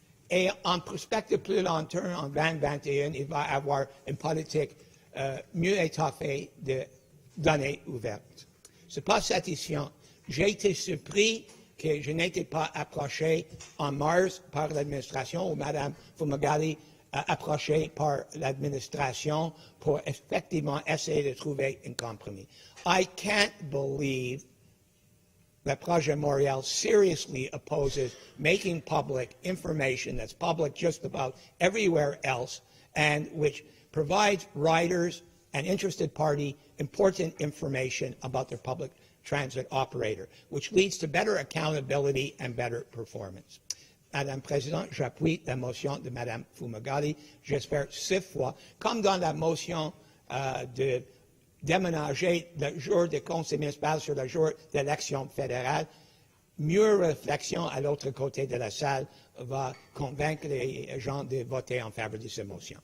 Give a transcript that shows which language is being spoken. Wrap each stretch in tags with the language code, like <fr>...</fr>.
<fr>Et en perspective plus long terme, en 2021, il va avoir une politique mieux étoffée de données ouvertes. Ce n'est pas satisfaisant. J'ai été surpris que je n'étais pas approché en mars par l'administration ou Mme Fumagalli approchée par l'administration pour effectivement essayer de trouver un compromis.</fr> <en>I can't believe the Project Montreal seriously opposes making public information that's public just about everywhere else and which provides riders and interested party important information about their public transit operator, which leads to better accountability and better performance.</en> <fr>Madame la Présidente, j'appuie la motion de Mme Fumagalli, j'espère 6 fois, comme dans la motion de déménager le jour des conseils municipaux sur le jour d'élection fédérale. Mieux réflexion à l'autre côté de la salle va convaincre les gens de voter en faveur de cette motion.</fr>